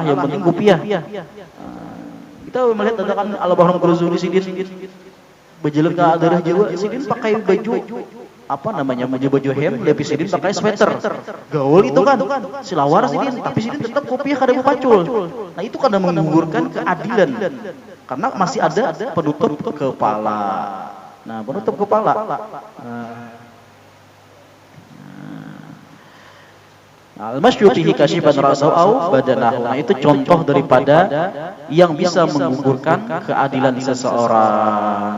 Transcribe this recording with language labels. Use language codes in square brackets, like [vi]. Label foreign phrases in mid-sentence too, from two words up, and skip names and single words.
[id] Yang penting kopiah. [bjn] Kita melihat ada kan Al-Bahram Al-Ghazali Sidin berjalan ke daerah Jawa, Sidin pakai baju apa namanya, baju hem, lebih Sidin pakai sweater. Gaul itu kan silawar Sidin, tapi Sidin tetap kopiah kada pacul. [id] Nah, itu kadang menggugurkan keadilan. Karena masih ada penutup kepala. Nah, penutup kepala. [ar] المشي فيه كاشفا رأسه أو بدنه. [id] Nah, itu contoh daripada yang bisa menggugurkan keadilan seseorang.